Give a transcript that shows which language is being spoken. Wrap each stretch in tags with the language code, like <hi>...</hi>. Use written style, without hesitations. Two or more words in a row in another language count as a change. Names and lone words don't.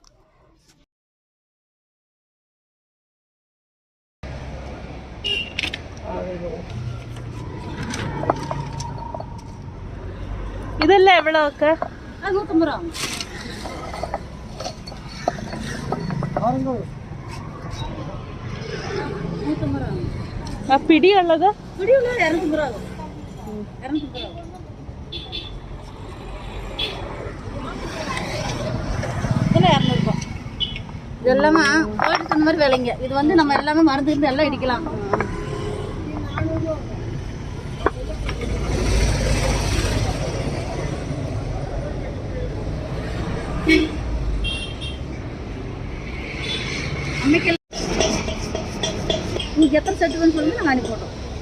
<ml>ഇതെല്ലാം എവിടെ ഒക്കെ? 150 രൂപ. ആ പിടിയുള്ളത് 250 രൂപ. 250 രൂപ.</ml> <ta>இதெல்லாமே கோயிலுக்கு தகுந்த மாதிரி விலைங்க. இது வந்து நம்ம எல்லாமே மருந்து இருந்து எல்லாம் இடிக்கலாம். உங்களுக்கு எத்தனை செட்டு வேணும்னு சொல்லுங்க, நாங்கள் அனுப்பி போட்டோம்.</ta>